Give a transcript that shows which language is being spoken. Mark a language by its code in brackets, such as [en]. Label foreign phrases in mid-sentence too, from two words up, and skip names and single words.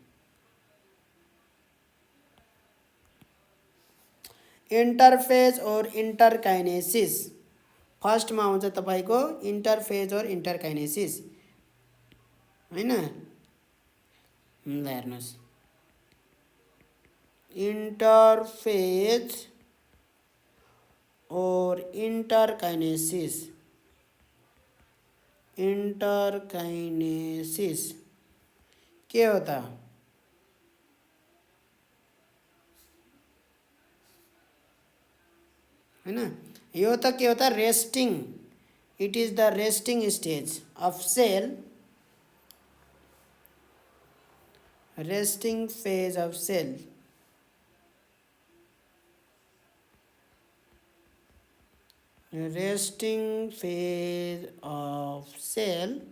[ne] इंटरफेज और इंटरकाइनेसिस फर्स्ट मा आउँछ तपाईको इंटरफेज और इंटरकाइनेसिस हैन ल हेर्नुस् इंटरफेज और इंटरकाइनेसिस [hi] के होता है ना [ne] यो त [hi] के होता [en] resting it is the resting stage of cell resting phase of cell resting phase of cell